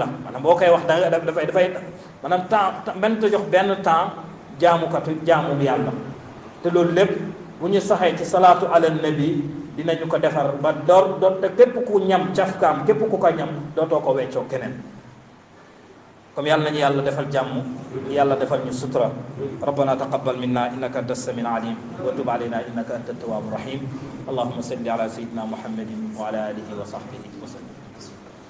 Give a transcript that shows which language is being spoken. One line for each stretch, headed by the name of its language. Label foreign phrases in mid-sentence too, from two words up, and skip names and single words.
Wolof: maanaam boo koy wax dafay maanaam temps benn te jox benn temps jaamum yàlla. te loolu lépp bu ñu saxee ci salaatu ala nabi dinañu ko defar ba door te képp ku ñam cafkaam, képp ku ko ñam dootoo ko weccoo keneen. comme yàlla nañu yàlla defal jàmm, yàlla defal ñu sutura.
Arabic: ربنا تقبل منا إنك أنت السميع العليم وتب علينا إنك أنت التواب الرحيم. اللهم صل على سيدنا محمد وعلى آله وصحبه وسلم.